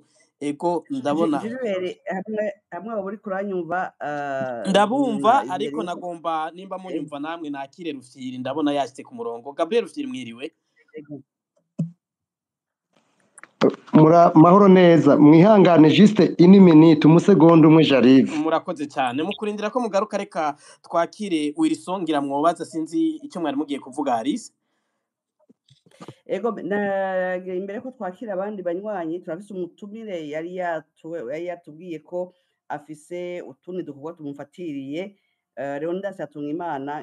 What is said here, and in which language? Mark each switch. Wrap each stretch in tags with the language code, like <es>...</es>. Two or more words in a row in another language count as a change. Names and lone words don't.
<rn>Ego ndabona hamwe abo muri kuranyumva ndabumva, ariko nagomba nimba munyumva namwe nakire Rufyiri, ndabona yashitse ku murongo. Gabriel Rufyiri, mwiriwe? Mahoro neza, mwihangane</rn> <fr>juste une minute,</fr> <rn>umusegonda umwe Jarive. Murakoze cyane. Mu kurindira ko mugaruka, reka twakire Wilson, ngira mwobaza, sinzi icyo mwari mugiye kuvuga Alice. Ego imbere ko twakira abandi banywanyi, turafise umutumire yari yatubwiye ko afise utundi dukorwa tumufatiriye, Leonidas Hatungimana.</rn>